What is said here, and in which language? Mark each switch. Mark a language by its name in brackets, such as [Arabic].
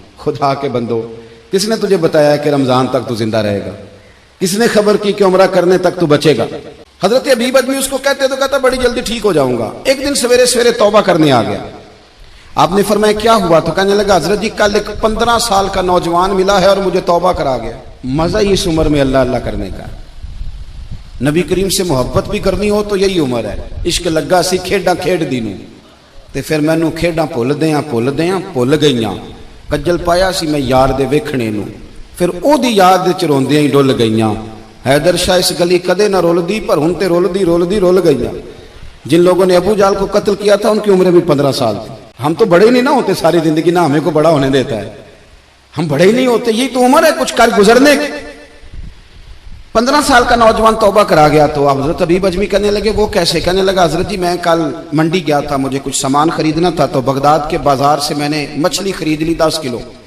[Urdu] خدا کے بندو، کس نے تجھے بتایا کہ رمضان تک تو زندہ رہے گا؟ کس نے خبر کی کہ عمرہ کرنے تک تو بچے گا؟ حضرت حبیب اجمی اس کو کہتے تو کہتا بڑی جلدی ٹھیک ہو جاؤں گا. ایک دن سویرے سویرے توبہ کرنے آ گیا. آپ نے فرمایا کیا ہوا؟ تو کہنے لگا حضرت جی کل ایک 15 سال کا نوجوان ملا ہے اور مجھے توبہ کرا گیا. مزہ ہی اس عمر میں اللہ اللہ کرنے کا. نبی کریم سے محبت بھی کرنی ہو تو یہی عمر ہے. [Punjabi] عشق لگا سی کھیڈاں کھیڈ دی نوں تے پھر مینوں کھیڈاں بھل گئیاں. کجل پایا سی میں یار دے ویکھنے نوں، پھر او دی یاد وچ روندیاں ہی ڈل گئیاں. حیدر شاہ اس گلی کدے نہ رول دی، پر ہن تے رول گئیاں. [Urdu] جن لوگوں نے ابو جہل کو قتل کیا تھا ان کی عمریں بھی 15 سال تھی. ہم تو بڑے ہی نہیں نہ ہوتے ساری زندگی، نہ ہمیں کو بڑا ہونے دیتا ہے، ہم بڑے ہی نہیں ہوتے. یہی تو عمر ہے کچھ کر گزرنے کی. 15 سال کا نوجوان توبہ کرا گیا. تو حضرت حبیب اجمی کہنے لگے وہ کیسے؟ کہنے لگا حضرت جی میں کل منڈی گیا تھا، مجھے کچھ سامان خریدنا تھا، تو بغداد کے بازار سے میں نے مچھلی خرید لی 10 کلو.